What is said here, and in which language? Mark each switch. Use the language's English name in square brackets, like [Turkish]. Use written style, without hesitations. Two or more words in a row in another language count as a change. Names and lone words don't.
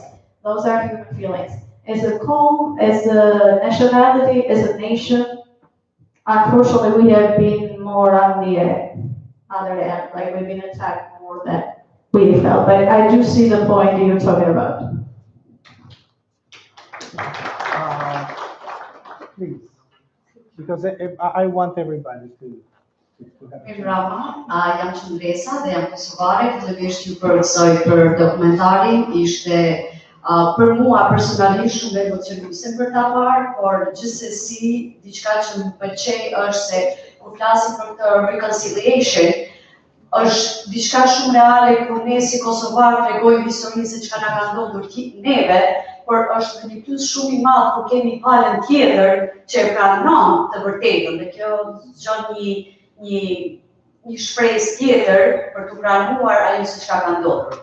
[English] Those are human feelings. As a cult, as a nationality, as a nation, unfortunately, we have been more on the other end, like we've been attacked more than we felt. But I do see the point that you're talking about. Please, because I want everybody to have a chance. [Albanian] Brava, jam qëndresa dhe jam kosovare, fillimisht ju përgëzoj për dokumentarin, ishte për mua personalisht shumë emocionuese për ta parë, por gjithsesi diçka që më pëlqej është se kur flasim për këtë reconciliation, është diçka shumë reale kur ne si kosovarë tregojmë historinë se çka na ka ndodhur neve, por është një plus shumë i madh kur kemi palën tjetër që e pranon të vërtetën, dhe kjo zgjon një shpresë tjetër për të pranuar ajo se çka ka ndodhur.